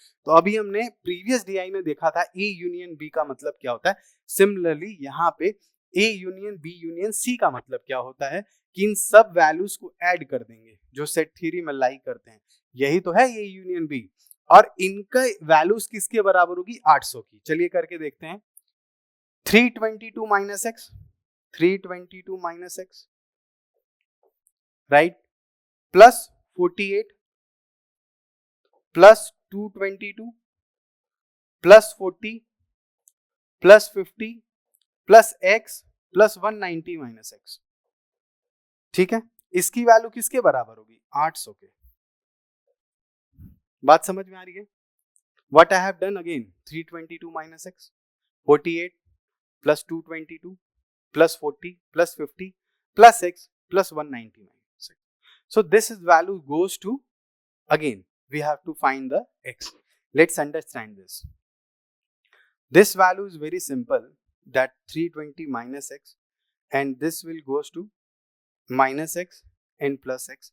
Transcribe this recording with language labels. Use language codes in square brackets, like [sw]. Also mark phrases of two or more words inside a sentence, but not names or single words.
[hi] तो अभी हमने [en] previous DI [hi] में देखा था [en] A union B [hi] का मतलब क्या होता है, सिमिलरली यहाँ पे [en] A union B union C [hi] का मतलब क्या होता है कि इन सब वैल्यूज को ऐड कर देंगे जो [en] set theory [hi] में लाई करते हैं, यही तो है [en] A union B, [hi] और इनका वैल्यूज किसके बराबर होगी, 800 की। चलिए करके देखते हैं। [en] 322 minus x, 322 minus x, right, plus 48 plus 222 plus 40 plus 50 plus x plus 190 minus x, [hi] ठीक है, इसकी वैल्यू किसके बराबर होगी, 800 के। बात समझ में आ रही है? [en] What I have done again, 322 minus x, 48 plus 222 plus 40 plus 50 plus x plus 190 minus x. So this is value goes to, again we have to find the x. Let's understand this. This value is very simple, that 320 minus x, and this will goes to minus x and plus x.